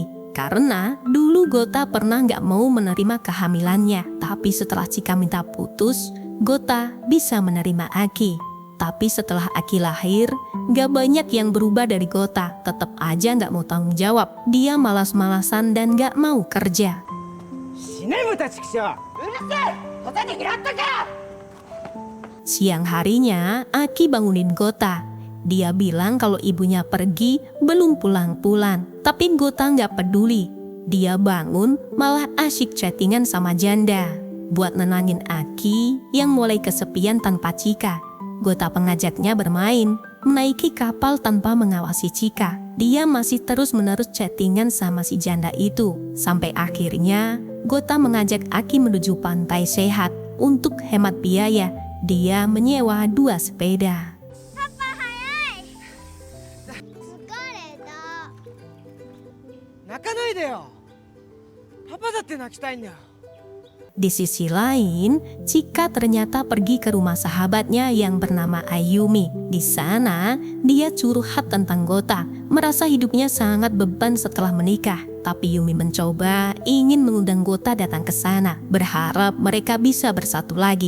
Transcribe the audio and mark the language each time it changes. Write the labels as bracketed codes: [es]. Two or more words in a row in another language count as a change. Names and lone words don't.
[id] Karena dulu Gota pernah nggak mau menerima kehamilannya. Tapi setelah Chika minta putus, Gota bisa menerima Aki. Tapi setelah Aki lahir, nggak banyak yang berubah dari Gota. Tetap aja nggak mau tanggung jawab. Dia malas-malasan dan nggak mau kerja. [ja] 死ねむたちくしょう。 [id] Siang harinya, Aki bangunin Gota. Dia bilang kalau ibunya pergi, belum pulang-pulang. Tapi Gota nggak peduli. Dia bangun, malah asyik chattingan sama janda. Buat nenangin Aki yang mulai kesepian tanpa Chika. Gota pengajaknya bermain, menaiki kapal tanpa mengawasi Chika. Dia masih terus-menerus chattingan sama si janda itu. Sampai akhirnya, Gota mengajak Aki menuju pantai sehat. Untuk hemat biaya, dia menyewa 2 sepeda. [ja] 疲れた。泣かないでよ。パパだって泣きたいんだよ。 [id] Di sisi lain, Chika ternyata pergi ke rumah sahabatnya yang bernama Ayumi. Di sana, dia curhat tentang Gota, merasa hidupnya sangat beban setelah menikah. Tapi Yumi mencoba ingin mengundang Gota datang ke sana, berharap mereka bisa bersatu lagi.